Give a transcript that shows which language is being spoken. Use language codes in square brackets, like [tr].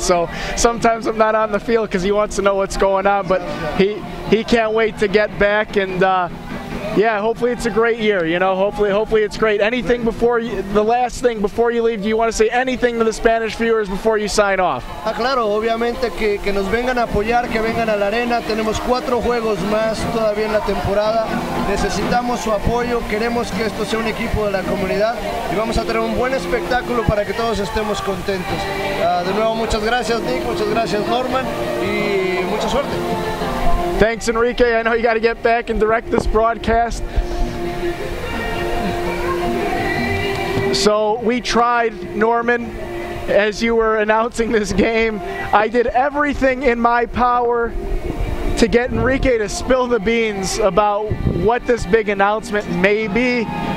[en] So sometimes I'm not on the field because he wants to know what's going on, but he can't wait to get back, and yeah, hopefully it's a great year. Hopefully it's great. Anything the last thing before you leave? Do you want to say anything to the Spanish viewers before you sign off? [es] Claro, obviamente que nos vengan a apoyar, que vengan a la arena. Tenemos 4 juegos más todavía en la temporada. Necesitamos su apoyo. Queremos que esto sea un equipo de la comunidad y vamos a tener un buen espectáculo para que todos estemos contentos. De nuevo, muchas gracias, Nick. Muchas gracias, Norman, y mucha suerte. [en] Thanks, Enrique. I know you got to get back and direct this broadcast. So we tried, Norman, as you were announcing this game. I did everything in my power to get Enrique to spill the beans about what this big announcement may be.